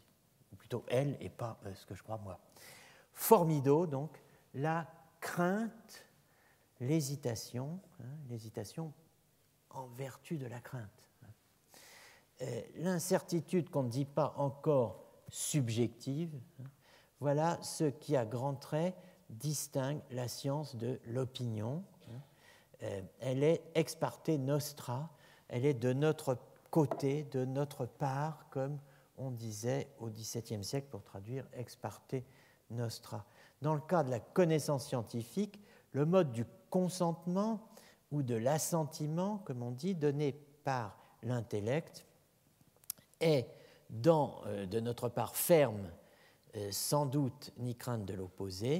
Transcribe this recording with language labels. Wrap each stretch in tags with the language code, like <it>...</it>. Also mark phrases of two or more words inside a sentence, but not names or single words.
<fr>Ou plutôt elle et pas ce que je crois moi. Formido, donc, la crainte, l'hésitation, hein, l'hésitation en vertu de la crainte. L'incertitude qu'on ne dit pas encore subjective, hein, voilà ce qui, à grands traits, distingue la science de l'opinion. Elle est</fr> <la>ex parte nostra,</la> <fr>elle est de notre côté, de notre part, comme on disait au XVIIe siècle pour traduire</fr> <la>ex parte nostra.</la> <fr>Dans le cas de la connaissance scientifique, le mode du consentement ou de l'assentiment, comme on dit, donné par l'intellect, est de notre part ferme, sans doute ni crainte de l'opposé.</fr>